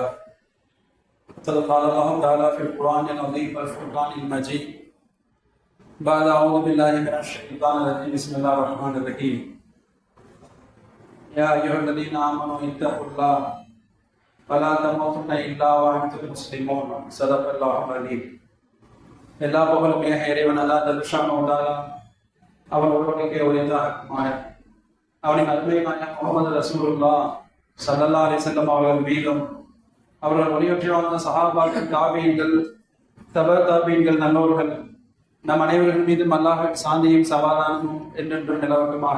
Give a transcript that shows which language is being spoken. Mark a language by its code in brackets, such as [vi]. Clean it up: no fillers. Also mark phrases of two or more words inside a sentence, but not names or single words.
[ar] قد قال الله تعالى في القرآن العظيم والفرقان المجيد بعد أعوذ بالله من الشيطان الرجيم بسم الله الرحمن الرحيم. يا أيها الذين آمنوا اتقوا الله ولا تموتن إلا وأنتم مسلمون. صدق الله العظيم. [ta] எல்லா புகழும் இறைவன் அல்லாஹ் [ar] جل شأنه تعالى [ta] அவன் ஒருவனுக்கே உரித்தாகுமாக. அவனின் அருமை நாயகம் முஹம்மது [ar] رسول الله صلى الله عليه وسلم [ta] அவர்கள் மீதும் அவர்கள் ஒளியற்றி வாழ்ந்த சஹாபாக்கள், தாபீன்கள், தப தாபீன்கள், நல்லோர்கள் நம் அனைவர்கள் மீதும் அல்லாஹ்வின் சாந்தியும் சமாதானமும் என்றென்றும் நிலவட்டுமாக.